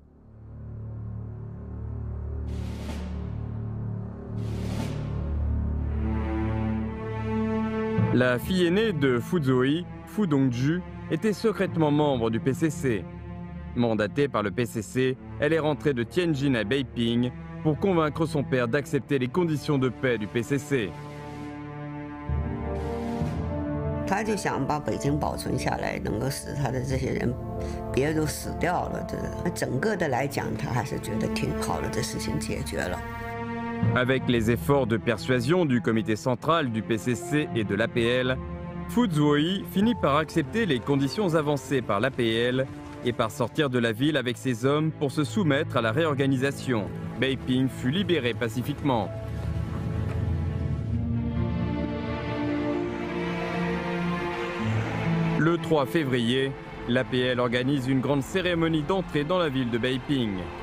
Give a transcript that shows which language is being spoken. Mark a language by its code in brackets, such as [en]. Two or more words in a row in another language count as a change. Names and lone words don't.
[fr] La fille aînée de Fu Zuoyi, Fu Dongju, était secrètement membre du PCC. Mandatée par le PCC, elle est rentrée de Tianjin à Beiping pour convaincre son père d'accepter les conditions de paix du PCC. [zh] 他就想把北京保存下来，能够使他的这些人别人都死掉了，整个的来讲，他还是觉得挺好的，这事情解决了。 [fr] Avec les efforts de persuasion du comité central du PCC et de l'APL, Fu Zuoyi finit par accepter les conditions avancées par l'APL et par sortir de la ville avec ses hommes pour se soumettre à la réorganisation. Beiping fut libéré pacifiquement. Le 3 février, l'APL organise une grande cérémonie d'entrée dans la ville de Beiping.